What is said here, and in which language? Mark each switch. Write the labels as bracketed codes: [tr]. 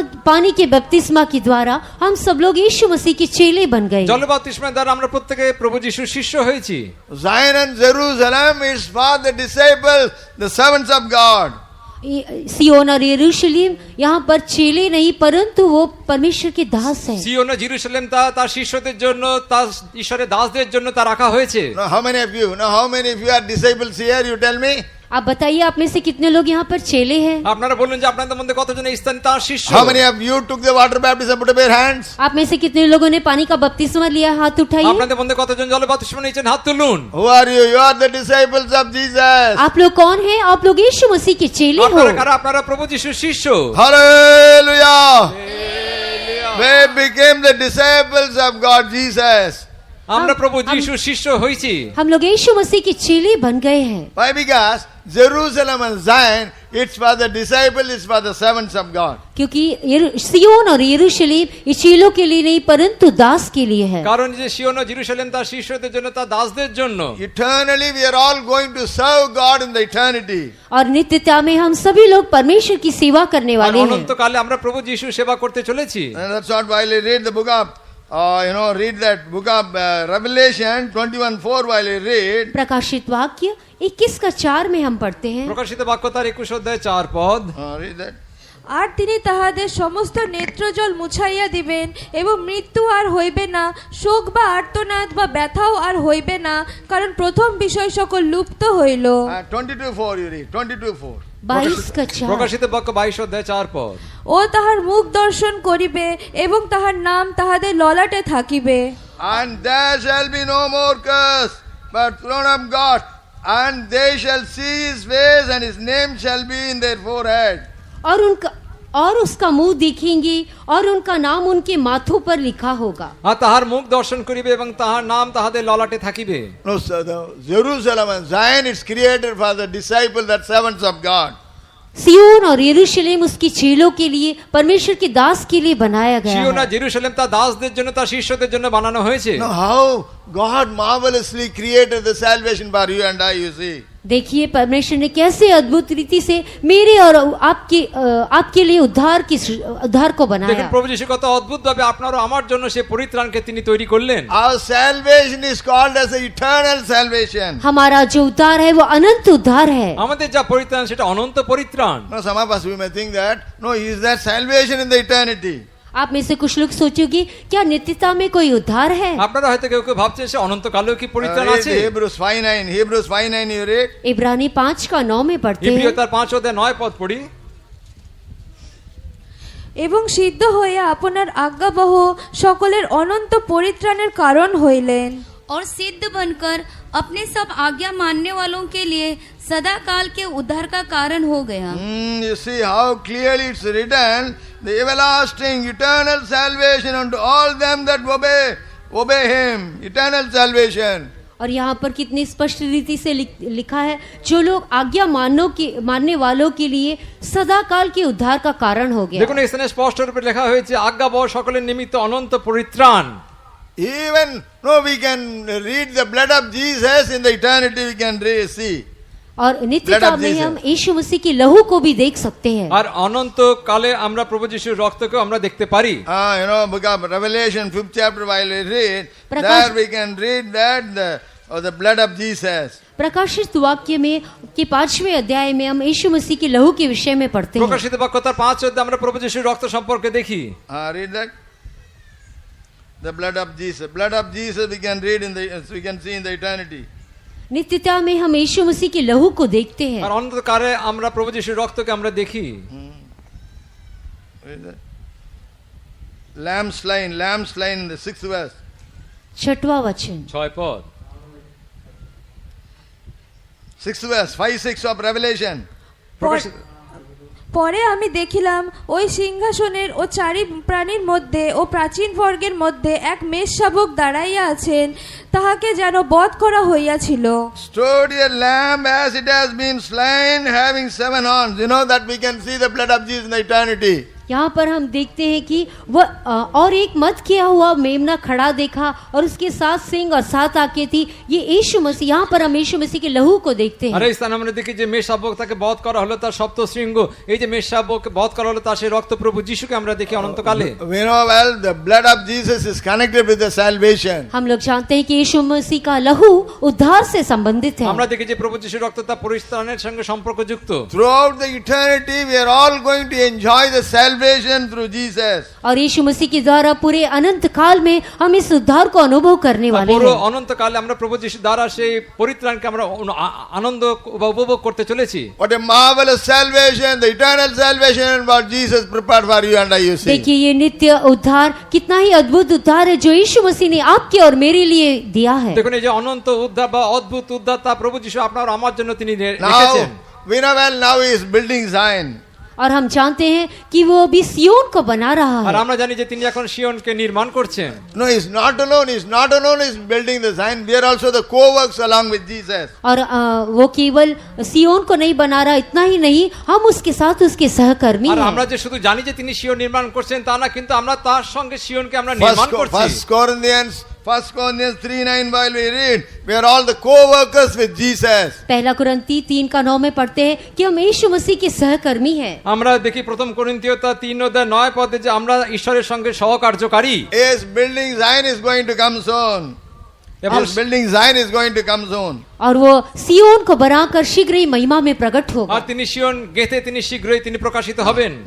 [hi] पानी के बपतिस्मा के द्वारा हम सब लोग यीशु मसीह के चेले बन गए। [bn] জল বাপ্তিস্মার দ্বারা আমরা প্রত্যেকে প্রভু যিশুর শিষ্য হয়েছি। [en] Zion and Jerusalem is for the disciples, the servants of God. [hi] सियोन और यरूशलेम यहाँ पर चेले नहीं परंतु वो परमेश्वर के दास हैं। [bn] সিওন ও জেরুজালেম তা তার শিষ্যদের জন্য, তার ঈশ্বরের দাসদের জন্য তা রাখা হয়েছে। [en] Now how many of you are disciples here? You tell me. [hi] आप बताइए, आप में से कितने लोग यहाँ पर चेले हैं? [bn] আপনারা বলুন যে আপনাদের মধ্যে কতজন এই স্থানে তার শিষ্য? [en] How many of you took the water baptism? Put up your hands. [hi] आप में से कितने लोगों ने पानी का बपतिस्मा लिया? हाथ उठाइए। [bn] আপনাদের মধ্যে কতজন জলে বাপ্তিস্ম নিয়েছেন? হাত তুলুন। [en] Who are you? You are the disciples of Jesus. [hi] आप लोग कौन हैं? आप लोग यीशु मसीह के चेले हो। [bn] আপনারা কারা? আপনারা প্রভু যিশুর শিষ্য। [en] Hallelujah. We became the disciples of God Jesus. [bn] আমরা প্রভু যিশুর শিষ্য হইছি। [hi] हम लोग यीशु मसीह के चेले बन गए हैं। [en] Why? Because Jerusalem and Zion, it's for the disciples, it's for the servants of God. [hi] क्योंकि सियोन और यरूशलेम ये चेलों के लिए नहीं परंतु दास के लिए है। [bn] কারণ যে সিয়ন ও জেরুজালেম তার শিষ্যদের জন্য, তার দাসদের জন্য। [en] Eternally, we are all going to serve God in the eternity. [hi] और नित्यता में हम सभी लोग परमेश्वर की सेवा करने [bn] আর [hi] वाले हैं। [bn] অনন্তকালে আমরা প্রভু যিশুর সেবা করতে চলেছি। [en] And that's what while I read the book of, read that book of Revelation 21:4 while I read. [hi] प्रकाशित वाक्य 21:4 में हम पढ़ते हैं। [bn] প্রকাশিত বাক্য তার 21 অধ্যায় 4 পদ। [en] Read that. [bn] আর তিনি তাহাদের সমস্ত নেত্রজল মুছাইয়া দিবেন এবং মৃত্যু আর হইবে না, শোক বা আর্তনাদ বা ব্যথাও আর হইবে না, কারণ প্রথম বিষয় সকল লুপ্ত হইল। [en] 22:4 you read. 22:4. [hi] 22:4। [bn] প্রকাশিত বাক্য 22 অধ্যায় 4 পদ। ও তাহার মুখ দর্শন করিবে এবং তাহার নাম তাহাদের ললাটে থাকিবে। [en] And there shall be no more curse, but throne of God, and they shall see his face, and his name shall be in their forehead. [hi] और उसका मुंह देखेंगे और उनका नाम उनके माथों पर लिखा होगा। [bn] আর তাহার মুখ দর্শন করিবে এবং তাহার নাম তাহাদের ললাটে থাকিবে। [en] No, sir, the Jerusalem and Zion is created for the disciples, that servants of God. [hi] सियोन और यरूशलेम उसके चेलों के लिए, परमेश्वर के दास के लिए बनाया गया [bn] সিয়ন [hi] है। [bn] আর জেরুজালেম তার দাসদের জন্য, তার শিষ্যদের জন্য বানানো হয়েছে। [en] Now, how God marvelously created the salvation for you and I, you see. [hi] देखिए परमेश्वर ने कैसे अद्भुत रीति से मेरे और आपके लिए उद्धार को [bn] দেখুন [hi] बनाया। [bn] প্রভু যিশু কত অদ্ভুত ভাবে আপনার ও আমার জন্য সে পরিত্রাণকে তিনি তৈরি করলেন। [en] Our salvation is called as the eternal salvation. [hi] हमारा जो उद्धार है वो अनंत उद्धार है। [bn] আমাদের যা পরিত্রাণ সেটা অনন্ত পরিত্রাণ। [en] Now, some of us, we may think that, no, is there salvation in the eternity? [hi] आप में से कुछ लोग सोचोगे क्या नित्यता में कोई उद्धार है? [bn] আপনারা হয়তো কেউ কেউ ভাবছেন সে অনন্তকালেও কি পরিত্রাণ [en] Read [bn] আছে? [en] Hebrews 5:9. Hebrews 5:9 you read. [hi] इब्रानी 5:9 में पढ़ते हैं। [bn] ইব্রিয় তার 5 অধ্যায় 9 পদ পড়ি। এবং সিদ্ধ হইয়া আপনার আজ্ঞাবহ সকলের অনন্ত পরিত্রাণের কারণ হইলেন। [hi] और सिद्ध बनकर अपने सब आज्ञा मानने वालों के लिए सदा काल के उद्धार का कारण हो गया। [en] You see how clearly it's written, the everlasting eternal salvation unto all them that obey him. Eternal salvation. [hi] और यहाँ पर कितनी स्पष्ट रीति से लिखा है, जो लोग आज्ञा मानने वालों के लिए सदा काल के उद्धार का कारण हो गया। [bn] দেখুন এখানে স্পষ্ট রূপে লেখা হয়েছে আজ্ঞাবহ সকলের নিমিত্ত অনন্ত পরিত্রাণ। [en] Even we can read the blood of Jesus in the eternity, we can see. [hi] और नित्यता में हम यीशु मसीह की लहू को भी देख सकते हैं। [bn] আর অনন্ত কালে আমরা প্রভু যিশুর রক্তকে আমরা দেখতে পারি। [en] Book of Revelation 5th chapter while we read, there we can read that the blood of Jesus. [hi] प्रकाशित वाक्य में के 5वें अध्याय में हम यीशु मसीह की लहू के विषय में पढ़ते हैं। [bn] প্রকাশিত বাক্য তার 5 অধ্যায়ে আমরা প্রভু যিশুর রক্ত সম্পর্কে দেখি। [en] Read that. The blood of Jesus. Blood of Jesus we can read we can see in the eternity. [hi] नित्यता में हम यीशु मसीह की लहू को देखते हैं। [bn] আর অনন্তকালে আমরা প্রভু যিশুর রক্তকে আমরা দেখি। [en] Read that. Lamb slain in the 6th verse. [hi] 6वां वचन। [bn] 6 পদ। [en] 6th verse, 5-6 of Revelation. [bn] পরে আমি দেখিলাম ওই সিংহাসনের ও চারি প্রাণীর মধ্যে ও প্রাচীন বর্গের মধ্যে এক মেষশাবক দাঁড়াইয়া আছেন, তাহাকে যেন বধ করা হইয়াছিল। [en] Stood a lamb as it has been slain, having 7 horns. You know that we can see the blood of Jesus in the eternity. [hi] यहाँ पर हम देखते हैं कि वह और एक मत किया हुआ मेमना खड़ा देखा और उसके 7 सिंग और 7 आंखें थी। ये यीशु मसीह, यहाँ पर हम यीशु मसीह के लहू को देखते हैं। [bn] আর এই স্থানে আমরা দেখি যে মেষশাবক তাকে বধ করা হলো, তার সপ্ত শৃঙ্গ, এই যে মেষশাবক বধ করা হলো তার সেই রক্ত প্রভু যিশুকে আমরা দেখি অনন্তকালে। [en] We know well the blood of Jesus is connected with the salvation. [hi] हम लोग जानते हैं कि यीशु मसीह का लहू उद्धार से संबंधित है। [bn] আমরা দেখি যে প্রভু যিশুর রক্ত তার পরিত্রাণের সঙ্গে সম্পর্কযুক্ত। [en] Throughout the eternity we are all going to enjoy the salvation salvation through Jesus. [hi] और यीशु मसीह के द्वारा पूरे अनंत काल में हम इस उद्धार को अनुभव करने वाले [bn] পুরো [hi] हैं। [bn] অনন্তকালে আমরা প্রভু যিশু দ্বারা সেই পরিত্রাণকে আমরা আনন্দ বা উপভোগ করতে চলেছি। [en] What a marvelous salvation, the eternal salvation what Jesus prepared for you and I, you see. [hi] देखिए ये नित्य उद्धार कितना ही अद्भुत उद्धार है जो यीशु मसीह ने आपके और मेरे लिए दिया है। [bn] দেখুন এই যে অনন্ত উদ্ধার বা অদ্ভুত উদ্ধার তা প্রভু যিশু আপনার আর আমার জন্য তিনি [en] Now, [bn] রেখেছেন। [en] we know well now he is building Zion. [hi] और हम जानते हैं कि वो अभी सियोन को बना रहा [bn] আর [hi] है। [bn] আমরা জানি যে তিনি এখন সিয়নকে নির্মাণ করছেন। [en] No, he's not alone. He's not alone. He's building the Zion. We are also the co-works along with Jesus. [hi] और वो केवल सियोन को नहीं बना रहा, इतना ही नहीं, हम उसके साथ उसके सहकर्मी [bn] আর আমরা [hi] हैं। [bn] যে শুধু জানি যে তিনি সিয়ন নির্মাণ করছেন তা না, কিন্তু আমরা তার সঙ্গে সিয়নকে আমরা নির্মাণ করছি। [en] First Corinthians 3:9 while we read, we are all the co-workers with Jesus. [hi] पहला कुरिन्ती 3:9 में पढ़ते हैं कि हम यीशु मसीह के सहकर्मी हैं। [bn] আমরা দেখি প্রথম করিন্থীয় 3:9 যে আমরা ঈশ্বরের সঙ্গে সহকার্যকারী। [en] Yes, building Zion is going to come soon. [bn] এবং [en] Yes, building Zion is going to come soon. [hi] और वो सियोन को बनाकर शीघ्र ही महिमा में प्रकट [bn] আর [hi] होगा। [bn] তিনি সিয়ন গেথে তিনি শীঘ্রই তিনি প্রকাশিত হবেন।